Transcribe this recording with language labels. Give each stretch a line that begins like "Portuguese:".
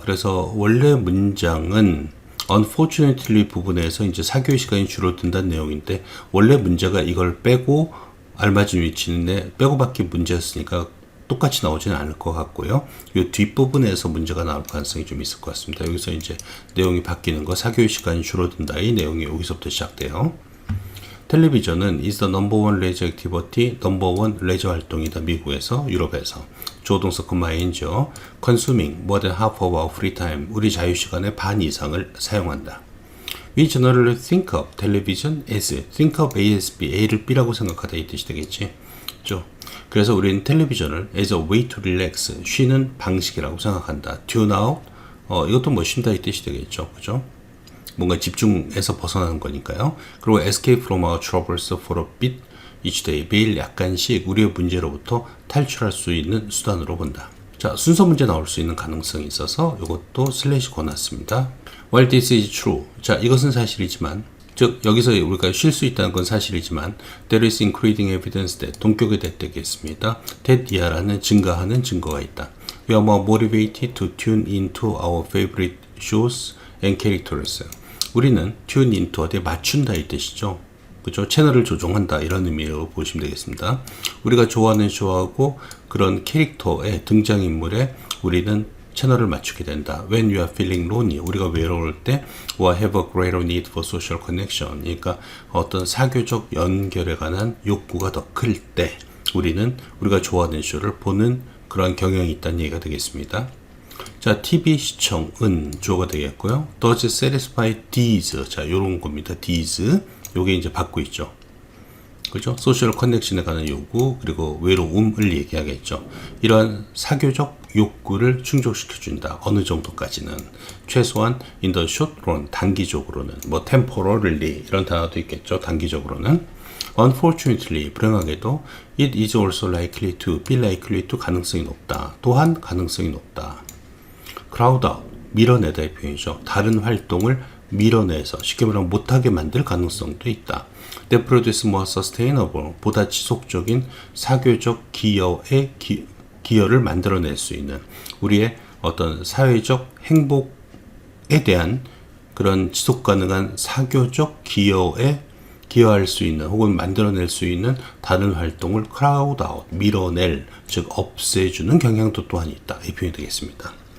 Korean: 그래서 원래 문장은 unfortunately 부분에서 이제 사교의 시간이 줄어든다는 내용인데 원래 문제가 이걸 빼고 알맞은 위치인데 빼고밖에 문제였으니까 똑같이 나오지는 않을 것 같고요. 이 뒷부분에서 문제가 나올 가능성이 좀 있을 것 같습니다. 여기서 이제 내용이 바뀌는 거, 사교의 시간이 줄어든다. 이 내용이 여기서부터 시작돼요. 텔레비전은
English: is the number one leisure activity, number one
Korean: 레저 활동이다. 미국에서, 유럽에서. 조동사 잉죠.
English: consuming more than half of our free time.
Korean: 우리 자유시간의 반 이상을 사용한다.
English: We generally think of television as, think of A as B,
Korean: A를 B라고 생각하다 이 뜻이 되겠지. 그렇죠? 그래서 우리는 텔레비전을
English: as a way to relax,
Korean: 쉬는 방식이라고 생각한다. tune out, 이것도 뭐 쉰다 이 뜻이 되겠죠. 그죠? 뭔가 집중해서 벗어나는 거니까요.
English: 그리고 escape from our troubles for a bit each day,
Korean: 매일 약간씩 우리의 문제로부터 탈출할 수 있는 수단으로 본다. 자, 순서 문제 나올 수 있는 가능성이 있어서 이것도 슬래시 권했습니다.
English: While this is true,
Korean: 자, 이것은 사실이지만, 즉 여기서 우리가 쉴 수 있다는 건 사실이지만
English: there is increasing evidence that
Korean: 동격에 대되겠습니다. that 이하라는 증가하는 증거가 있다.
English: We are more motivated to tune into our favorite shows and characters.
Korean: 우리는 tune into 어디에 맞춘다 이 뜻이죠. 그죠? 채널을 조종한다 이런 의미로 보시면 되겠습니다. 우리가 좋아하는 쇼하고 그런 캐릭터의 등장인물에 우리는 채널을 맞추게 된다.
English: When you are feeling lonely,
Korean: 우리가 외로울 때
English: or have a greater need for social connection,
Korean: 그러니까 어떤 사교적 연결에 관한 욕구가 더 클 때 우리는 우리가 좋아하는 쇼를 보는 그런 경향이 있다는 얘기가 되겠습니다. 자, TV 시청은 주어가 되겠고요.
English: Does satisfy these,
Korean: 자, 요런 겁니다. these, 요게 이제 받고 있죠. 그죠? 소셜 커넥션에 관한 요구, 그리고 외로움을 얘기하겠죠. 이러한 사교적 욕구를 충족시켜준다. 어느 정도까지는. 최소한
English: in the short run,
Korean: 단기적으로는. 뭐 temporarily 이런 단어도 있겠죠. 단기적으로는.
English: Unfortunately,
Korean: 불행하게도
English: it is also likely to, be likely to
Korean: 가능성이 높다. 또한 가능성이 높다. crowd out, 밀어내다의 표현이죠. 다른 활동을 밀어내서 쉽게 말하면 못하게 만들 가능성도 있다.
English: That produce more sustainable,
Korean: 보다 지속적인 사교적 기여를 만들어낼 수 있는 우리의 어떤 사회적 행복에 대한 그런 지속 가능한 사교적 기여에 기여할 수 있는 혹은 만들어낼 수 있는 다른 활동을 crowd out, 밀어낼, 즉 없애주는 경향도 또한 있다. 이 표현이 되겠습니다.